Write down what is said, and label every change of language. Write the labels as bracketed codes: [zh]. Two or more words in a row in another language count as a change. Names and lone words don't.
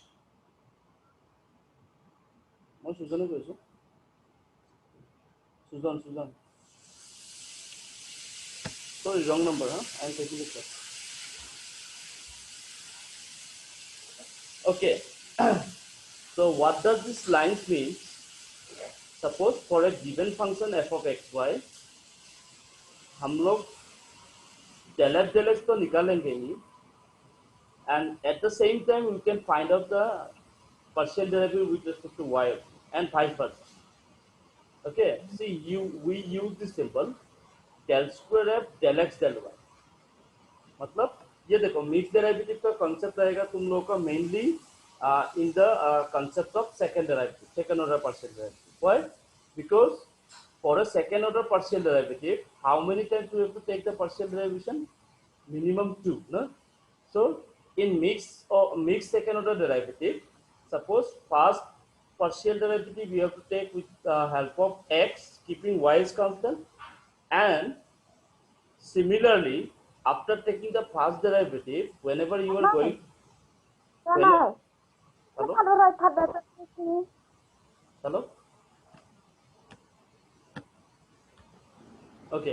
[as] মই সুজনে কৈছোঁ Sujan. [en] Sorry, wrong number, huh? I'm taking it back. Okay. So what does this lines mean? Suppose for a given function f of xy, [hi] हम लोग [en] del f del x [hi] तो निकालेंगे ही, [en] and at the same time we can find out the partial derivative with respect to y and vice versa. Okay. See, we use this symbol del square f del x del y. [hi] मतलब ये देखो [en] mix derivative [hi] का कॉन्सेप्ट रहेगा तुम लोगों का [en] mainly in the concept of second derivative, second order partial derivative. Why? Because for a second order partial derivative, how many times we have to take the partial derivation? Minimum 2, no? So in mixed second order derivative, suppose first partial derivative we have to take with help of x, keeping y is constant, and similarly, after taking the first derivative, whenever you are going, when, hello, hello, okay.